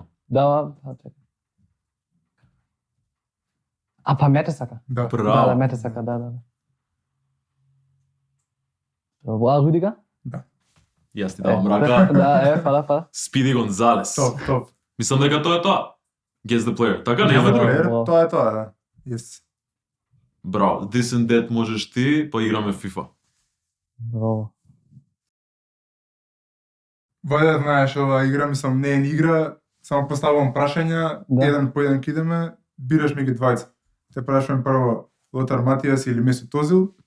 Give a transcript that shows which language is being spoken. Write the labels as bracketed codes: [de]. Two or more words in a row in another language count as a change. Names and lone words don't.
[mk] Да, чекай. Па Метесака. Да. Браво. Да, Метесака, да. Добро, а Рудига? Јас ти давам рака. Да, фала. Спиди Гонзалес. Топ. Мислам дека тоа е тоа. [en] Guess the player. [mk] Така, нема the друго. player. Player, тоа е тоа, да. Yes. Браво. [en] This and that [mk] можеш ти, па играме FIFA. Браво. Вајде да знаеш ова игра, мислам, не е ни игра, само поставувам прашања, Да. еден по еден кидеме, бираш меѓу двајца. Те прашувам прво Лотар Матијас или Месут Озил,